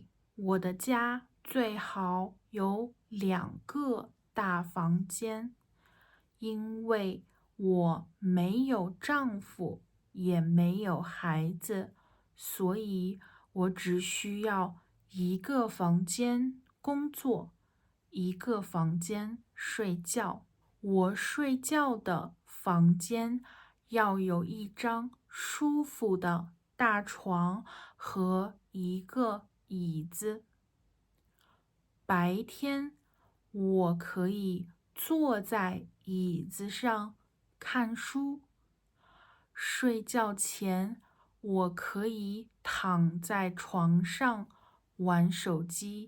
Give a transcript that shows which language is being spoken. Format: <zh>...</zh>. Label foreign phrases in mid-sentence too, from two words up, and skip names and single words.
<zh>我的家最好有2個大房間，因為我沒有丈夫，也沒有孩子，所以我只需要一個房間工作，一個房間睡覺。我睡覺的房間要有一張舒服的大床和一個椅子。白天我可以坐在椅子上看書，睡覺前我可以躺在床上玩手機。</zh>